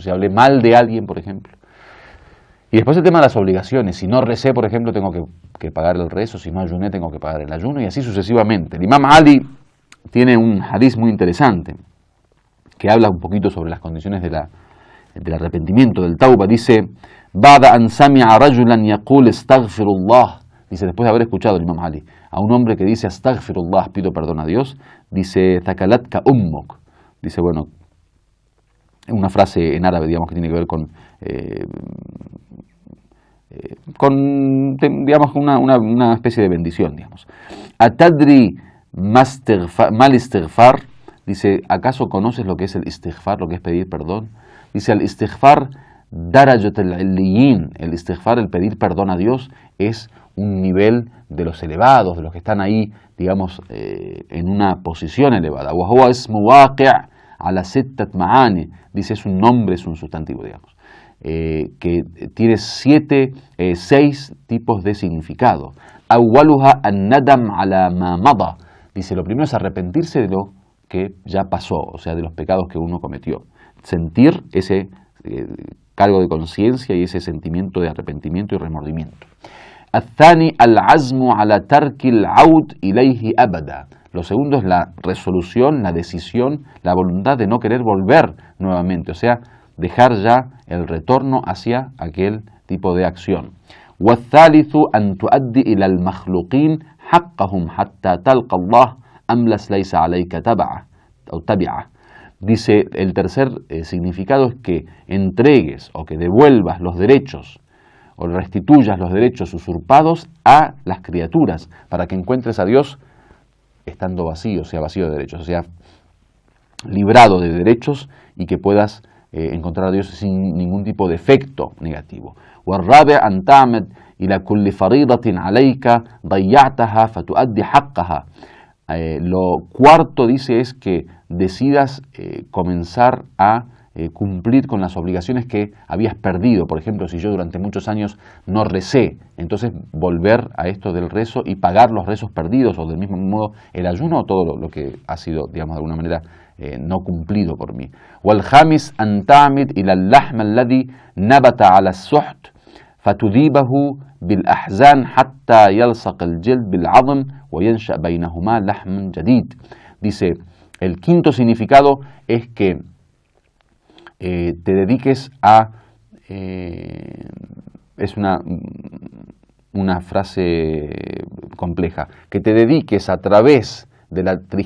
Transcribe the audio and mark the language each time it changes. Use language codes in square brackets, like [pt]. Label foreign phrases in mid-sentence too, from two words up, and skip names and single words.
[es] Si hablé mal de alguien, por ejemplo. Y después el tema de las obligaciones. Si no recé, por ejemplo, tengo que pagar el rezo. Si no ayuné, tengo que pagar el ayuno. Y así sucesivamente. El Imam Ali tiene un hadiz muy interesante que habla un poquito sobre las condiciones del arrepentimiento, del tauba. Dice, [ar] بعد أن سمع رجلا يقول أستغفر الله. [es] Dice, después de haber escuchado el Imam Ali a un hombre que dice astaghfirullah, pido perdón a Dios, dice [ar] ثكلتك أمك. [es] Dice, bueno, una frase en árabe, digamos, que tiene que ver con digamos, una especie de bendición, digamos. [ar] أتدري ما الاستغفار. [es] Dice, ¿acaso conoces lo que es el istighfar, lo que es pedir perdón? Dice, el [ar] الاستغفار درجة العليين. [es] El istighfar, el pedir perdón a Dios, es un nivel de los elevados, de los que están ahí, digamos, en una posición elevada. [ar] وهو اسم واقع على ستة معان. [es] Dice, es un nombre, es un sustantivo, digamos, que tiene 6 tipos de significado. [ar] أولها الندم على ما مضى. [es] Dice, lo primero es arrepentirse de lo que ya pasó, o sea, de los pecados que uno cometió. Sentir ese cargo de conciencia y ese sentimiento de arrepentimiento y remordimiento. [ar] الثاني العزم على ترك العود إليه أبدا. [es] Lo segundo es la resolución, la decisión, la voluntad de no querer volver nuevamente, o sea, dejar ya el retorno hacia aquel tipo de acción. [ar] والثالث أن تؤدي إلى المخلوقين حقهم حتى تلقى الله أملس ليس عليك تبعه أو تبعه. [es] Dice, el tercer significado es que entregues o que devuelvas los derechos o restituyas los derechos usurpados a las criaturas, para que encuentres a Dios estando vacío, sea vacío de derechos, o sea, librado de derechos y que puedas encontrar a Dios sin ningún tipo de efecto negativo. [ar] والرابع أن تعمد إلى كل فريضة عليك ضيعتها فتؤدي حقها. [es] Lo cuarto, dice, es que decidas comenzar a cumplir con las obligaciones que habías perdido. Por ejemplo, si yo durante muchos años no recé, entonces volver a esto del rezo y pagar los rezos perdidos, o del mismo modo el ayuno, o todo lo que ha sido, digamos, de alguna manera no cumplido por mí. [ar] والخامس أن تعمد إلى اللحم الذي نبت على السحت فتذيبه بالأحزان حتى يلصق الجلد بالعظم وينشأ بينهما لحم جديد. [es] Dice, el quinto significado es que te dediques a, es una frase compleja, que te dediques a través de la tristeza,